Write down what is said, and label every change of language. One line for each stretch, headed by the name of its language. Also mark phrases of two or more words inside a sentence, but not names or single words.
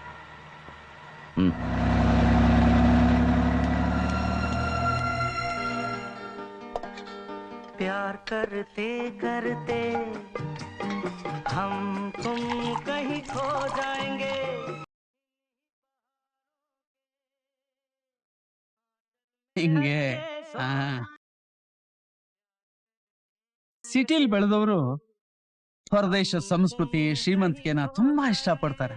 Hindi: प्यार करते करते हम तुम कहीं खो जाएंगे.
Kannada: ಹಿಂಗೆ ಸಿಟಿಲ್ ಬೆಳೆದವರು ಹೊರದೇಶ ಸಂಸ್ಕೃತಿ ಶ್ರೀಮಂತಿಕೆನ ತುಂಬಾ ಇಷ್ಟಪಡ್ತಾರೆ.